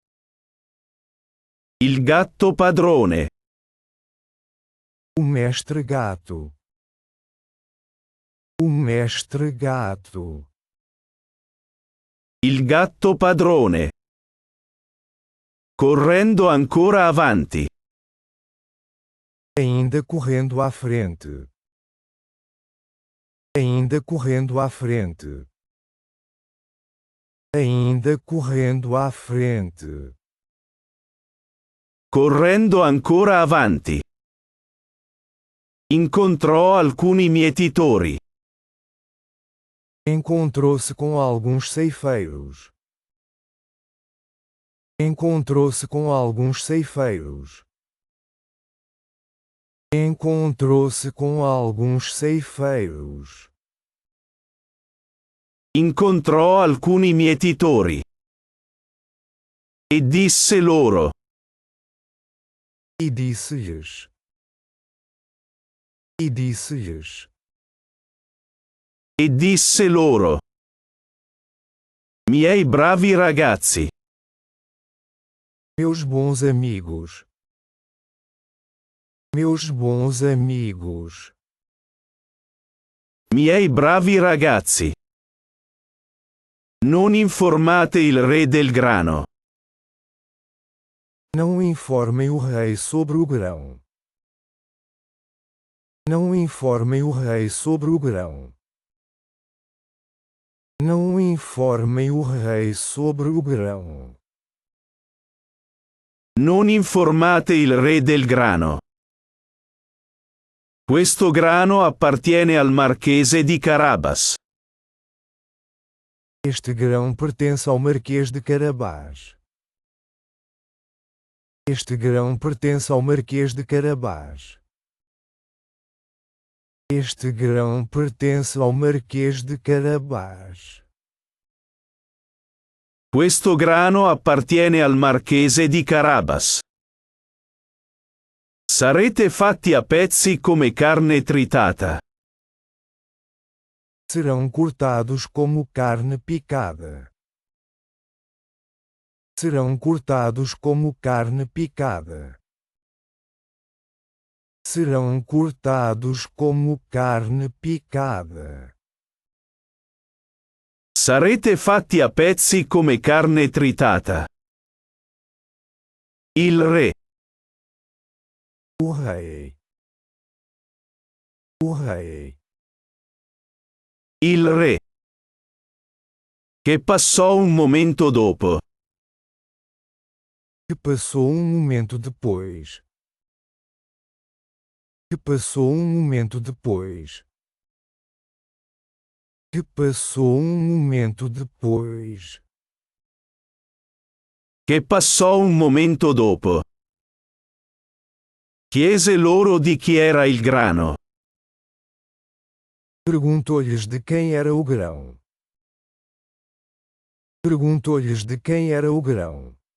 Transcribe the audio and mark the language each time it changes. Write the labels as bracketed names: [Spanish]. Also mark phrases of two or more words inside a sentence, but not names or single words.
[Italian] Il gatto padrone. [Portuguese] O mestre gato. O mestre gato. [Italian] Il gatto padrone. Correndo ancora avanti. [Portuguese] Ainda correndo à frente. Ainda correndo à frente. Ainda correndo à frente. [Italian] Correndo ancora avanti. Incontrò alcuni mietitori. [Portuguese] Encontrou-se com alguns ceifeiros. Encontrou-se com alguns ceifeiros. Encontrou-se com alguns ceifeiros. [Italian] Incontrò alcuni mietitori. E disse loro. [Portuguese] E disse-lhes. E disse-lhes. [Italian] E disse loro. Miei bravi ragazzi. [Portuguese] Meus bons amigos. Meus bons amigos. [Italian] Miei bravi ragazzi. Non informate il re del grano. [Portuguese] Não informem o rei sobre o grão. Não informem o rei sobre o grão. Não informem o rei sobre o grão. [Italian] Non informate il re del grano. Questo grano appartiene al marchese di Carabas. [Portuguese] Este grão pertence ao Marquês de Carabás. Este grão pertence ao Marquês de Carabás. Este grão pertence ao Marquês de Carabás. [Italian] Questo grano appartiene al marchese di Carabas. Sarete fatti a pezzi come carne tritata. [Portuguese] Serão cortados como carne picada. Serão cortados como carne picada. Serão cortados como carne picada. [Italian] Sarete fatti a pezzi come carne tritata. Il re. [Portuguese] O rei. O rei. [Italian] Il re. Che passò un momento dopo. [Portuguese] Que passou um momento depois. Que passou um momento depois. Que passou um momento depois. [Italian] Che passò un momento dopo. Chiese loro di chi era il grano. [Portuguese] Perguntou-lhes de quem era o grão. Perguntou-lhes de quem era o grão.